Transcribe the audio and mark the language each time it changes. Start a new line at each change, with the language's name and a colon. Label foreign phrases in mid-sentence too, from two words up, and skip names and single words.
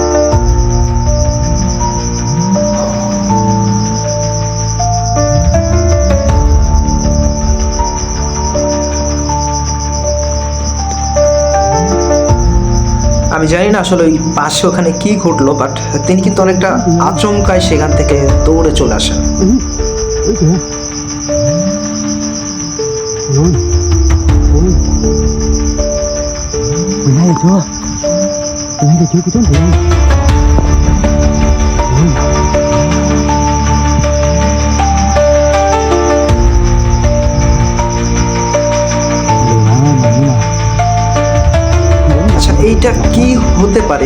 Bangla: আমি জানি না আসলে ওই পাশে ওখানে কি ঘটলো, বাট তিনি কিন্তু অনেকটা আচমকায় সেখান থেকে দৌড়ে চলে আসেন।
Vietnamese: Ôi kìa. Ôi. Ôi. Mình hay được chưa? Mình hay được chưa cô chú anh chị ơi? Ôi.
Bangla: আচ্ছা, এইটা কি হতে পারে?